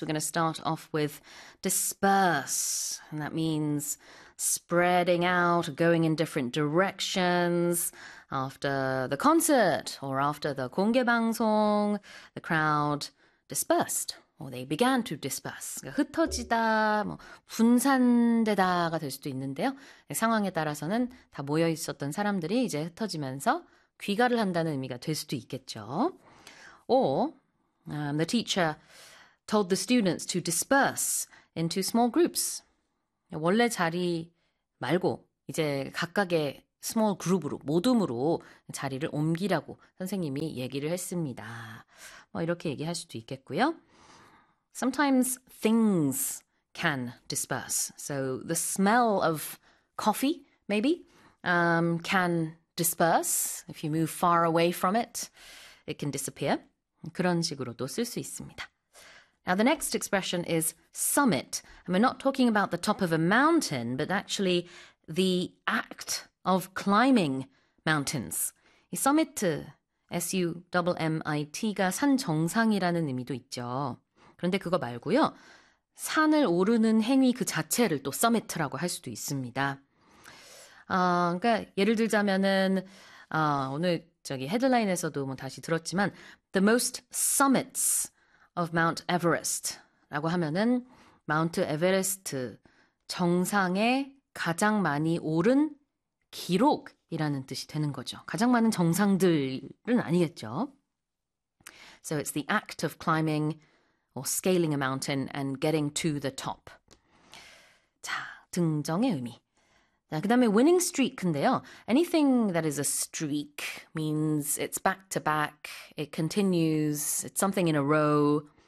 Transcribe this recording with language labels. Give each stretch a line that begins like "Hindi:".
English: We're going to start off with disperse, and that means spreading out, going in different directions. After the concert or after the 공개 방송, the crowd dispersed, or they began to disperse.
Korean: 그러니까 흩어지다, 뭐 분산되다가 될 수도 있는데요. 상황에 따라서는 다 모여 있었던 사람들이 이제 흩어지면서 귀가를 한다는 의미가 될 수도 있겠죠.
English: Or the teacher told the students to disperse into small groups.
Korean: 원래 자리 말고 이제 각각의 small group으로 모둠으로 자리를 옮기라고 선생님이 얘기를 했습니다. 뭐 이렇게 얘기할 수도 있겠고요.
English: Sometimes things can disperse. So the smell of coffee maybe can disperse if you move far away from it. It can disappear.
Korean: 그런 식으로도 쓸 수 있습니다.
English: Now the next expression is summit. And we're not talking about the top of a mountain, but actually the act of climbing mountains.
Korean: 이 summit, S-U-M-M-I-T가 산 정상이라는 의미도 있죠. 그런데 그거 말고요. 산을 오르는 행위 그 자체를 또 summit라고 할 수도 있습니다. 그러니까 예를 들자면은 오늘 저기 헤드라인에서도 뭐 다시 들었지만
English: The most summits of Mount Everest라고
Korean: 하면은 마운트 에베레스트 정상에 가장 많이 오른 기록이라는 뜻이 되는 거죠. 가장 많은 정상들은 아니겠죠.
English: So it's the act of climbing or scaling a mountain and getting to the top.
Korean: 자, 등정의 의미. 자, 그 다음에 winning streak인데요.
English: Anything that is a streak means it's back to back, it continues, it's something in a row.